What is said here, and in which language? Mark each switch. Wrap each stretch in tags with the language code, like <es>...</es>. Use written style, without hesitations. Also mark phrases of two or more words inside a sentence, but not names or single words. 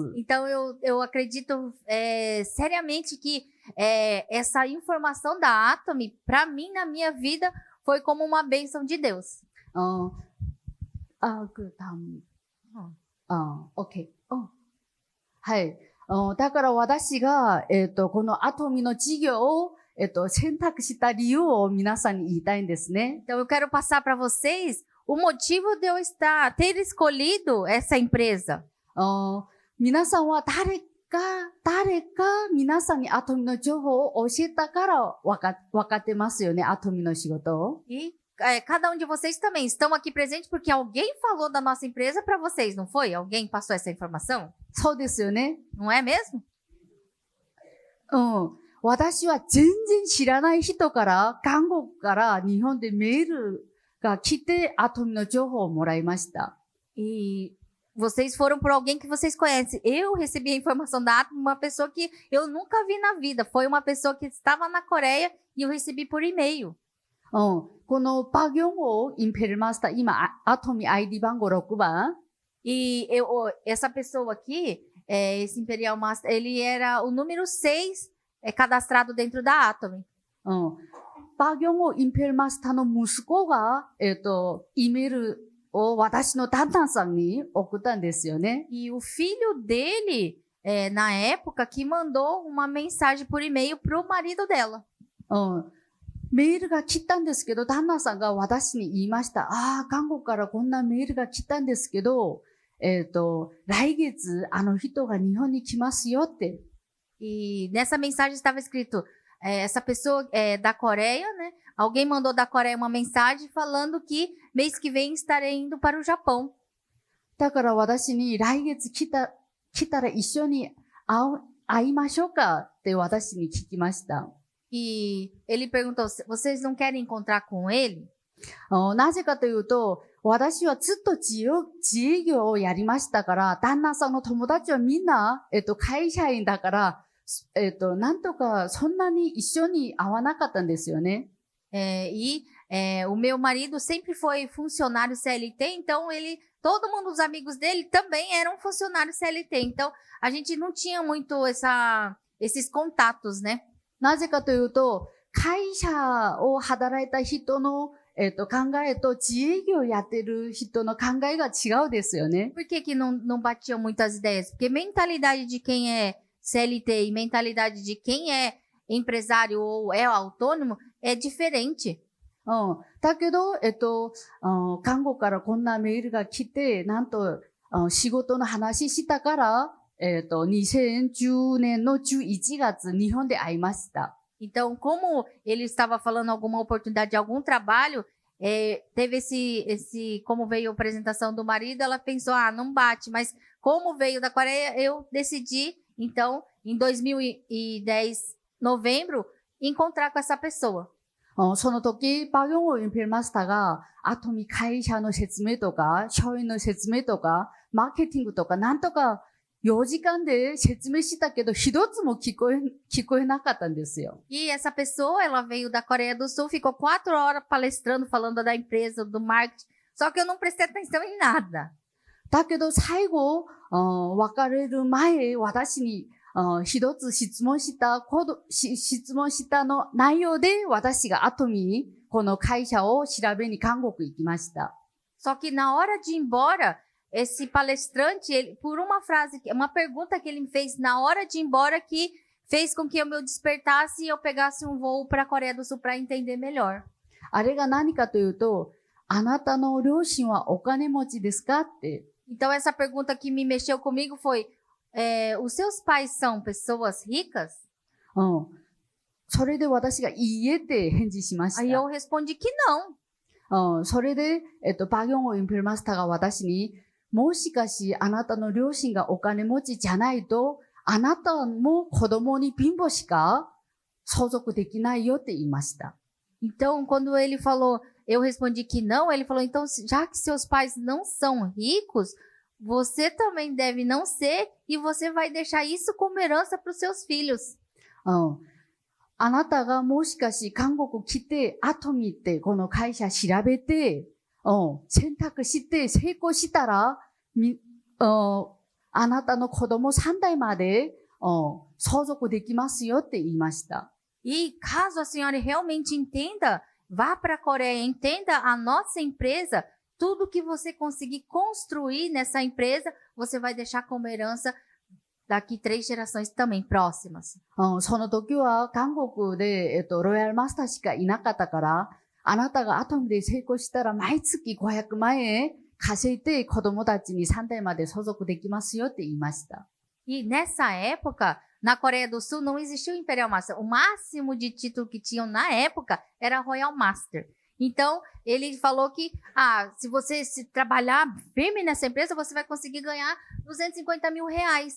<pt>Então eu acredito seriamente que essa informação da Atomy, para mim, na minha vida, foi como uma bênção de Deus.</pt> <ja>OK。はい。だから私が、このアトミの事業を、選択した理由を皆さんに言いたいんですね。</ja> <pt>Então eu quero passar para vocês o motivo de eu ter escolhido essa empresa.</pt> <ja>皆さんは誰か皆さんにアトミの情報を教えたから分かってますよね、アトミの仕事を。</ja> <pt>E cada um de vocês também estão aqui presentes porque alguém falou da nossa empresa para vocês, não foi? Alguém passou essa informação?</pt> <ja>そうですよね。</ja> <pt>Não é mesmo?</pt> <ja>私は全然知らない人から、韓国から日本でメールが来て、アトミの情報をもらいました。</ja> <pt>E vocês foram por alguém que vocês conhecem. Eu recebi a informação da Atomy, uma pessoa que eu nunca vi na vida. Foi uma pessoa que estava na Coreia e eu recebi por e-mail.</pt> <ja>このパギョンをインペルマスター、今、アトミ ID 番号6番。</ja> <pt>E essa pessoa aqui, esse Imperial Master, ele era o número 6 cadastrado dentro da Atomy.</pt> <ja>パギョンをインペルマスターの息子が、イメールを私の旦那さんに送ったんですよね。</ja> <pt>E o filho dele, na época, que mandou uma mensagem por e-mail pro marido dela.</pt> <ja>メールが来たんですけど、旦那さんが私に言いました。韓国からこんなメールが来たんですけど、来月あの人が日本に来ますよって。</ja> <pt>E nessa mensagem estava escrito, essa pessoa da Coreia, né? Alguém mandou da Coreia uma mensagem falando que mês que vem estarei indo para o Japão.</pt> <ja>だから私に来月来たら一緒に会いましょうかって私に聞きました。</ja> <pt>E ele perguntou, vocês não querem encontrar com ele?</pt> <ja>なぜかというと、私はずっと自営業をやりましたから、旦那さんの友達はみんな、会社員だから、なんとかそんなに一緒に会わなかったんですよね。</ja> <pt>O meu marido sempre foi funcionário CLT, então todo mundo, os amigos dele também eram funcionários CLT. Então, a gente não tinha muito esses contatos, né?</pt> <ja>なぜかというと、会社を働いた人の、考えと自営業やってる人の考えが違うですよね。</ja> <pt>Por que que não batiam muitas ideias? Porque mentalidade de quem é CLT e mentalidade de quem é empresário ou é autônomo é diferente.</pt> <ja>だけど、韓国からこんなメールが来て、なんと、仕事の話したから、 2010年の11月、日本で会いました。</ja> <pt>Então, como ele estava falando alguma oportunidade de algum trabalho, teve como veio a apresentação do marido, ela pensou, não bate, mas como veio da Coreia, eu decidi, então, em 2010, novembro, encontrar com essa pessoa.</pt> <ja>その時、パギョンウインペルマスターが、アトミ会社の説明とか、商品の説明とか、マーケティングとか、なんとか4時間で説明したけど、一つも聞こえなかったんですよ。</ja> <pt>E essa pessoa, ela veio da Coreia do Sul, ficou 4 horas palestrando, falando da empresa, do marketing, só que eu não prestei atenção em nada.</pt> <ja>だけど最後、別れる前、私に、一つ質問したの内容で、私が後に、この会社を調べに韓国行きました。</ja> <pt>Só que na hora de ir embora, esse palestrante, ele, por uma frase, uma pergunta que ele me fez na hora de ir embora, que fez com que eu me despertasse e eu pegasse um voo para a Coreia do Sul para entender melhor.</pt> <ja>あれが何かというと、あなたの両親はお金持ちですかって。</ja> <pt>Então essa pergunta que me mexeu comigo foi, os seus pais são pessoas ricas?</pt> <ja>それで私がいいえって返事しました。</ja> <pt>Aí eu respondi que não.</pt> <ja>それで、パギョンウインペルマスターが私に、もしかしあなたの両親がお金持ちじゃないと、あなたも子供に貧乏しか相続できないよって言いました。</ja> <pt>Então, quando ele falou, eu respondi que não, ele falou, então, já que seus pais não são ricos, você também deve não ser e você vai deixar isso como herança para os seus filhos.</pt> <ja>あなたがもしかし韓国来て、後見てこの会社調べて、選択して成功したら、あなたの子供3代まで、相続できますよって言いました。</ja> <pt>E caso a senhora realmente entenda, vá para a Coreia, entenda a nossa empresa, tudo que você conseguir construir nessa empresa, você vai deixar como herança daqui 3 gerações também próximas.</pt> <ja>その時は韓国で、ロイヤルマスターしかいなかったから、あなたがアトムで成功したら毎月500万円稼いで子供たちに3代まで相続できますよって言いました。</ja> <pt>E nessa época, na Coreia do Sul não existia o Imperial Master. O máximo de título que tinham na época era Royal Master. Então, ele falou que, se você se trabalhar firme nessa empresa, você vai conseguir ganhar 250 mil reais.</pt>